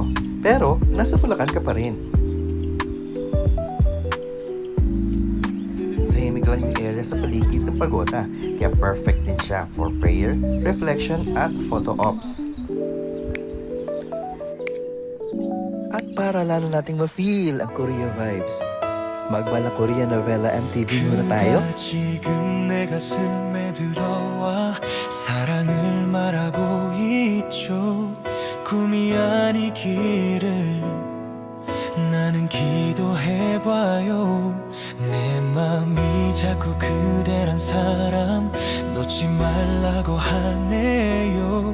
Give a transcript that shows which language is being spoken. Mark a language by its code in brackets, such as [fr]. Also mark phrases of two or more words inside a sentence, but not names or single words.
[tl] Pero, nasa Bulacan ka pa rin. Tahimik lang yung area sa paligid ng pagoda, kaya perfect din siya [en] for prayer, reflection, [tl] at [en] photo ops. [tl] At para lalo nating ma-feel ang [en] Korea vibes, [tl] magmala Korean novela MTV muna tayo. [ko] 지금 내 가슴에 들어와 사랑을 말하고 있죠. 꿈이 아니기를 나는 기도해봐요. 내 맘이 자꾸 그대란 사람 놓지 말라고 하네요.